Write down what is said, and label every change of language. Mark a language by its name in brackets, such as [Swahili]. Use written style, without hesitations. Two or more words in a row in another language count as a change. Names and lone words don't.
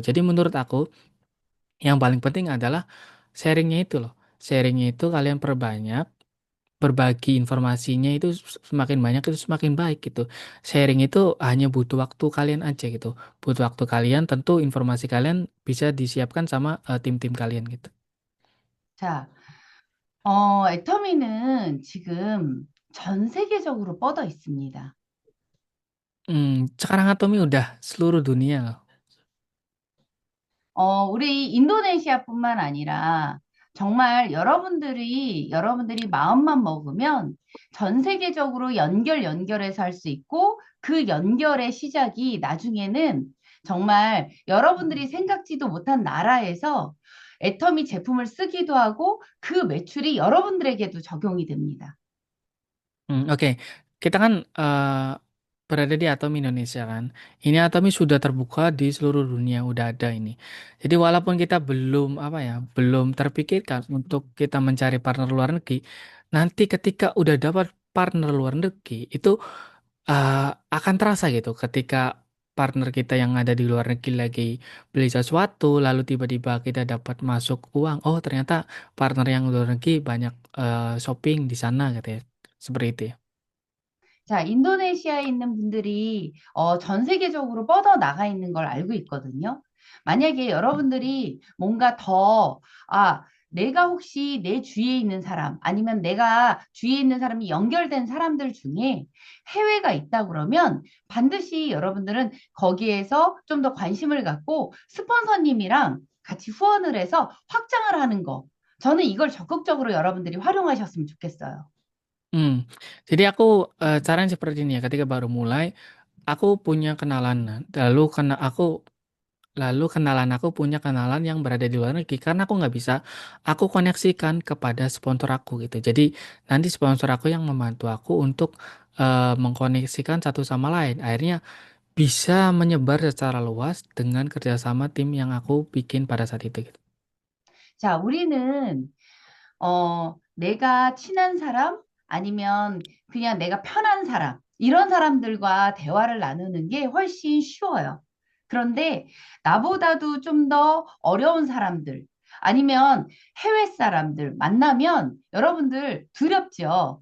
[Indonesian] Jadi menurut aku yang paling penting adalah sharingnya itu loh. Sharingnya itu kalian perbanyak, berbagi informasinya itu semakin banyak itu semakin baik gitu. Sharing itu hanya butuh waktu kalian aja gitu. Butuh waktu kalian, tentu informasi kalian bisa disiapkan sama tim-tim kalian gitu. [Korean] 자, 애터미는 지금 전 세계적으로 뻗어 있습니다. [Indonesian] Sekarang Atomi udah seluruh dunia loh. [Korean] 우리 인도네시아뿐만 아니라 정말 여러분들이 마음만 먹으면 전 세계적으로 연결해서 할 수 있고 그 연결의 시작이 나중에는 정말 여러분들이 생각지도 못한 나라에서 애터미 제품을 쓰기도 하고 그 매출이 여러분들에게도 적용이 됩니다. [Indonesian] Oke. Kita kan berada di Atomi Indonesia kan. Ini Atomi sudah terbuka di seluruh dunia, udah ada ini. Jadi walaupun kita belum apa ya, belum terpikirkan untuk kita mencari partner luar negeri, nanti ketika udah dapat partner luar negeri itu akan terasa gitu. Ketika partner kita yang ada di luar negeri lagi beli sesuatu, lalu tiba-tiba kita dapat masuk uang. Oh, ternyata partner yang luar negeri banyak shopping di sana gitu ya. Seperti itu ya. [Korean] 자, 인도네시아에 있는 분들이 전 세계적으로 뻗어 나가 있는 걸 알고 있거든요. 만약에 여러분들이 뭔가 내가 혹시 내 주위에 있는 사람, 아니면 내가 주위에 있는 사람이 연결된 사람들 중에 해외가 있다 그러면 반드시 여러분들은 거기에서 좀 더 관심을 갖고 스폰서님이랑 같이 후원을 해서 확장을 하는 거. 저는 이걸 적극적으로 여러분들이 활용하셨으면 좋겠어요. Hmm. [Indonesian] Jadi aku caranya seperti ini ya. Ketika baru mulai, aku punya kenalan. Lalu kenalan aku punya kenalan yang berada di luar negeri karena aku nggak bisa aku koneksikan kepada sponsor aku gitu. Jadi nanti sponsor aku yang membantu aku untuk mengkoneksikan satu sama lain. Akhirnya bisa menyebar secara luas dengan kerjasama tim yang aku bikin pada saat itu gitu. [Korean] 자, 우리는 내가 친한 사람 아니면 그냥 내가 편한 사람 이런 사람들과 대화를 나누는 게 훨씬 쉬워요. 그런데 나보다도 좀 더 어려운 사람들 아니면 해외 사람들 만나면 여러분들 두렵죠.